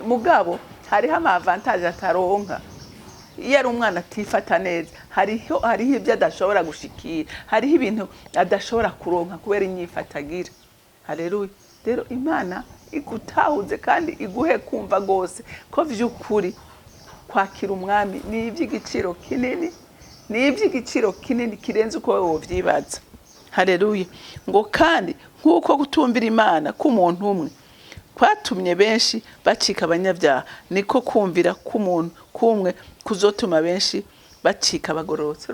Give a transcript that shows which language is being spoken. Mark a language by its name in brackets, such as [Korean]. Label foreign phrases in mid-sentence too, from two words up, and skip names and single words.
[Rundi] Mugabo hariho amavantage ataronka iyo ari umwana atifata neza. Hariho ibyo adashobora gushikira, hariho ibintu adashobora kuronka kubera inyifatagira. Haleluya. Rero Imana igutahuze kandi iguhe kumva gose ko vy'ukuri kwakira umwami ni iby'igiciro kinini, ni iby'igiciro kinini kirenze uko wowe wovyibaza. Haleluya. Ngo kandi nk'uko gutumvira Imana k'umuntu umwe kwatumye benshi bacika abanyabyaha, niko kumvira k'umuntu kumwe kuzotuma benshi bacika abagororotse.